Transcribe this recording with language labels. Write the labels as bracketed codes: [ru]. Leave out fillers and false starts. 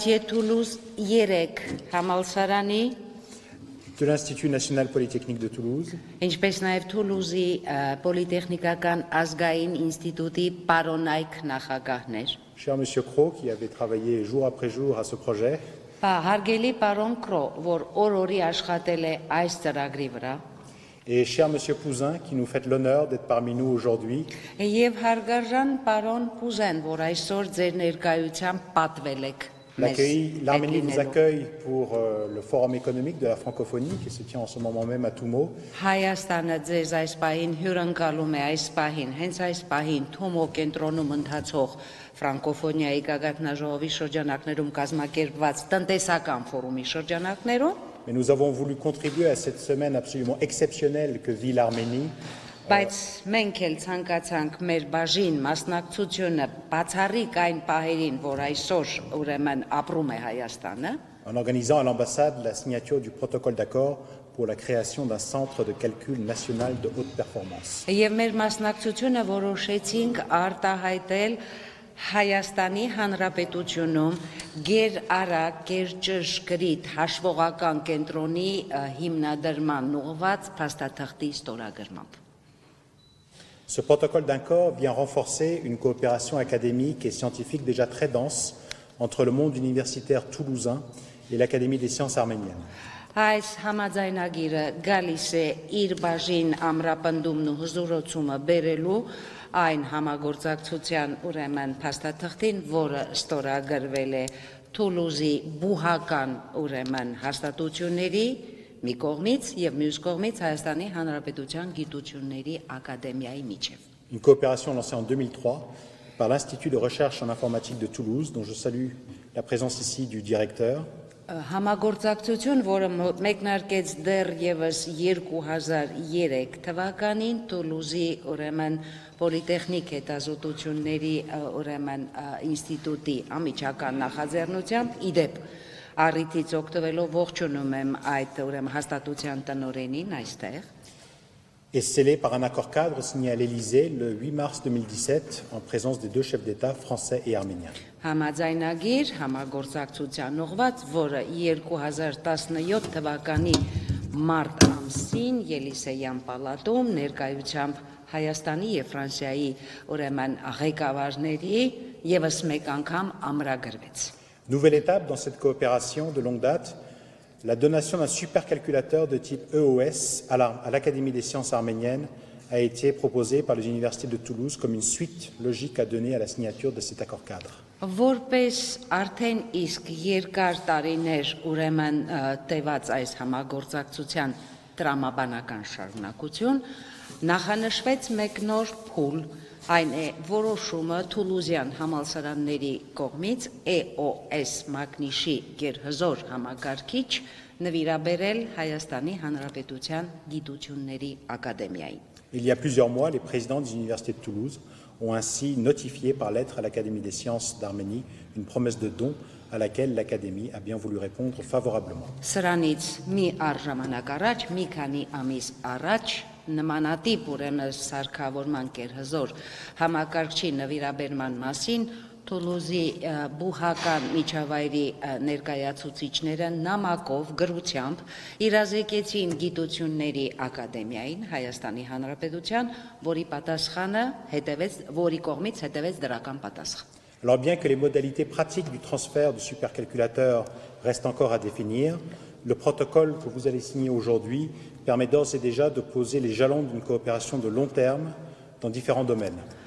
[hy] Toulouse 3 համալսարանի [fr] de l'Institut national polytechnique de Toulouse, [hy] ինչպես նաև Թուլուզի պոլիտեխնիկական ազգային ինստիտուտի պարոնայք նախագահներ։ [fr] cher Monsieur Cros, qui avait travaillé jour après jour à ce projet, [hy] Հարգելի պարոն Կրո, որ օր-օրի աշխատել է այս ծրագրի վրա, [fr] et cher Monsieur Pouzin, qui nous fait l'honneur d'être parmi nous aujourd'hui, [hy] եւ հարգարժան պարոն Պուզեն, որ այսօր ձեր ներկայությամբ պատվել եք։ [fr] L'Arménie vous accueille pour le forum économique de la francophonie qui se tient en ce moment même à Toumo. [hy] Հայաստանը ձեզ այս պահին հյուրընկալում է այս պահին, հենց այս պահին Թումո կենտրոնում ընթացող ֆրանկոֆոնիայի գագաթնաժողովի շրջանակներում կազմակերպված տնտեսական ֆորումի շրջանակներում, [fr] Mais nous avons voulu contribuer à cette semaine absolument exceptionnelle que vit l'Arménie. [hy] Բայց մենք էլ ցանկացանք մեր բաժին մասնակցությունը բացառիկ այն պահերին, որ այսօր ուրեմն ապրում է Հայաստանը, [fr] En organisant à l'ambassade la signature du protocole d'accord pour la création d'un centre de calcul national de haute performance. [hy] եւ մեր մասնակցությունը որոշեցինք արտահայտել Հայաստանի Հանրապետությունում գերարագ, գերճշգրիտ հաշվողական կենտրոնի հիմնադրման ուղղված փաստաթղթի ստորագրմամբ։ [fr] Ce protocole d'accord vient renforcer une coopération académique et scientifique déjà très dense entre le monde universitaire toulousain et l'Académie des sciences arméniennes. [hy] Այս համաձայնագիրը գալիս է իր բաժին ամրապնդումն ու հզորացումը բերելու այն համագործակցության ուրեմն փաստաթղթին, որը ստորագրվել է Թուլուզի բուհական ուրեմն հաստատությունների մի կողմից եւ մյուս կողմից Հայաստանի Հանրապետության Գիտությունների Ակադեմիայի միջև։ [fr] Une coopération lancée en 2003 par l'Institut de recherche en informatique de Toulouse, dont je salue la présence ici du directeur. [hy] Համագործակցություն, որը մեկնարկեց դեռևս 2003 թվականին Թուլուզի ուրեմն պոլիտեխնիկ հետազոտությունների ուրեմն ինստիտուտի ամիջական նախաձեռնությամբ իդեպ Առիթից օգտվելով ողջունում եմ այդ ուրեմն հաստատության տնօրենին այստեղ։ [fr] Et scellé par un accord cadre signé à l'Élysée le 8 mars 2017 en présence des deux chefs d'État français et arméniens. [hy] Համաձայնագիր համագործակցության ուղղված, որը 2017 թվականի մարտ ամսին Ելիսեյան պալատում ներկայությամբ Հայաստանի եւ Ֆրանսիայի ուրեմն ղեկավարների եւս մեկ անգամ ամրագրվեց։ [fr] Nouvelle étape dans cette coopération de longue date, la donation d'un supercalculateur de type EOS à l'Académie des sciences arméniennes a été proposée par les universités de Toulouse comme une suite logique à donner à la signature de cet accord cadre. [hy] Որպես արդեն իսկ երկար տարիներ ուրեմն տևած այս համագործակցության տրամաբանական շարունակություն, նախանշվեց մեկ նոր փուլ, այն է որոշումը Թուլուզյան համալսարանների կողմից EOS մագնիշի գերհզոր համակարգիչ նվիրաբերել Հայաստանի Հանրապետության Գիտությունների Ակադեմիային։ [fr] Il y a plusieurs mois, les présidents des universités de Toulouse ont ainsi notifié par lettre à l'Académie des sciences d'Arménie une promesse de don à laquelle l'Académie a bien voulu répondre favorablement. [hy] Սրանից մի առժամանակ առաջ, մի քանի ամիս առաջ նմանատիպ ուրեմն սարքավորման կերհզոր համակարգչի նվիրաբերման մասին Թուլուզի բուհական միջավայրի ներկայացուցիչները նամակով գրությամբ իրազեկեցին Գիտությունների Ակադեմիային Հայաստանի Հանրապետության, որի կողմից հետևեց դրական պատասխան։ [fr] Alors bien que les modalités pratiques du transfert du supercalculateur restent encore à définir, le protocole que vous allez signer aujourd'hui permet d'ores et déjà de poser les jalons d'une coopération de long terme dans différents domaines.